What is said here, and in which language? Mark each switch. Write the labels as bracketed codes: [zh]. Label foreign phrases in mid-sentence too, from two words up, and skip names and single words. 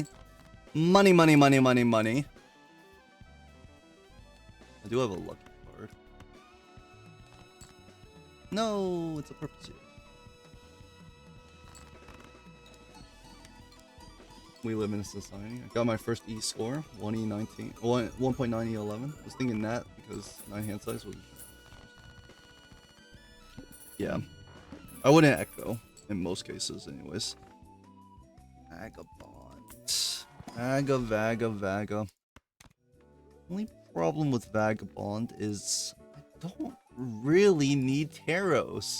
[en] Money, money, money, money, money. I do have a lucky card. No, it's a purple seal. We live in a society. I got my first E score, 1E19, 1.9E11. I was thinking that because my hand size was... Yeah. I wouldn't echo, in most cases anyways. Vagabond. Vaga. Only problem with Vagabond is I don't really need Taros.